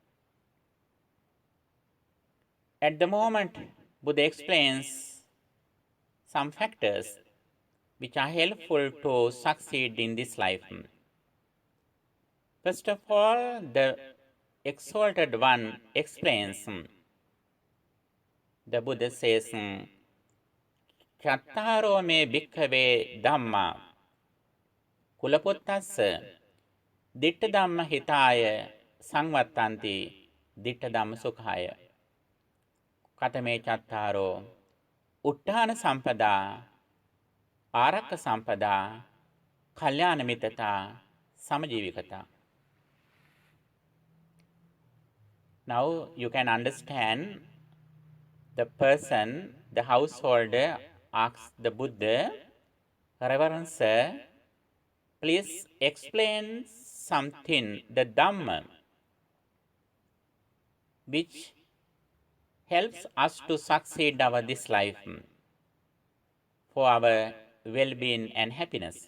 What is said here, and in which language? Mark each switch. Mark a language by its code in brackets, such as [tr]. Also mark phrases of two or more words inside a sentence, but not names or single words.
[en] At the moment, Buddha explains some factors which are helpful to succeed in this life. First of all, the Exalted One explains. The Buddha says, [pi] Chattaro me bhikkhave dhamma kulaputassa ditta dhamma hitaya sangvattanti ditta dhamma sukhaya. Katame chattaro utthana sampada ආරක්ක සම්පදා, කල්යාණ මිත්‍රතා, සමජීවිකතා. [en] Now you can understand the person, the householder asks the Buddha, Reverend Sir, please explain something, the Dhamma, which helps us to succeed our this life for our well-being and happiness.